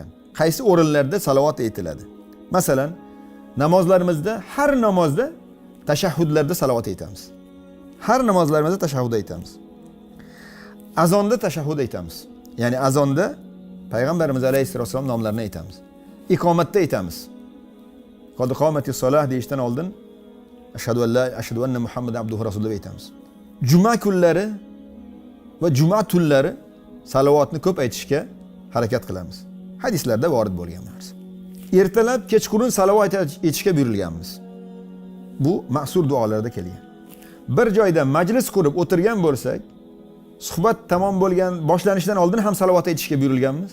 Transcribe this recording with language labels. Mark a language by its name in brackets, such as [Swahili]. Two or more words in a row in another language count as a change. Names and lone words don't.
[Uzbek] Qaysi o'rinlarda salovat aytiladi? Masalan, namozlarimizda har namozda tashahhudlarda salovat aytamiz. Har namozlarimizda tashahhud aytamiz. Azonda tashahhud aytamiz. Ya'ni azonda payg'ambarimiz [Arabic] عليه الصلاة والسلام [Uzbek] nomlarini aytamiz. Iqomatda aytamiz. [Arabic] قد قامت الصلاة [Uzbek] deyishdan oldin [Arabic] أشهد أن محمدا عبده رسول [Uzbek] deb aytamiz. Juma kunlari va juma tunlari salovatni ko'p aytishga harakat qilamiz. Hadislarda vorid bo'lgan narsa. Ertalab, kechqurun salovat aytishga buyurilganmiz. Bu ma'sur duolarda kelgan. Bir joyda majlis qurib o'tirgan bo'lsak, suhbat tamom bo'lgan boshlanishidan oldin ham salovat aytishga buyurilganmiz.